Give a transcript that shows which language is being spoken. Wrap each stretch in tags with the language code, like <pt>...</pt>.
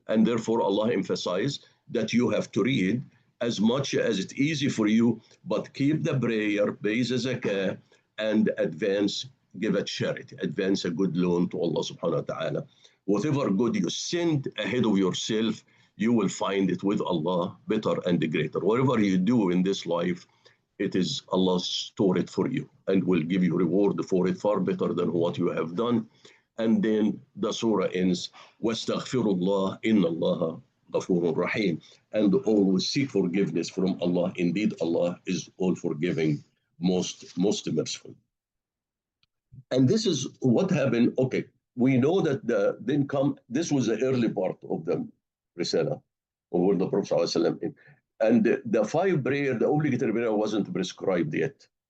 <en>And therefore Allah emphasized that you have to read as much as it's easy for you, but keep the prayer, pay the zakah, and give a charity, advance a good loan to Allah subhanahu wa ta'ala. Whatever good you send ahead of yourself, you will find it with Allah better and greater. Whatever you do in this life, it is Allah store it for you and will give you reward for it far better than what you have done. And then the surah ends,</en> <ar>وَاسْتَغْفِرُ اللَّهِ إِنَّ اللَّهَ غَفُورٌ رَحِيمٌ.</ar> <en>And always seek forgiveness from Allah. Indeed, Allah is all forgiving, most merciful. And this is what happened. Okay, we know that this was the early part of the Risala, or the Prophet ﷺ. And the 5 prayer, the obligatory prayer wasn't prescribed yet.</en>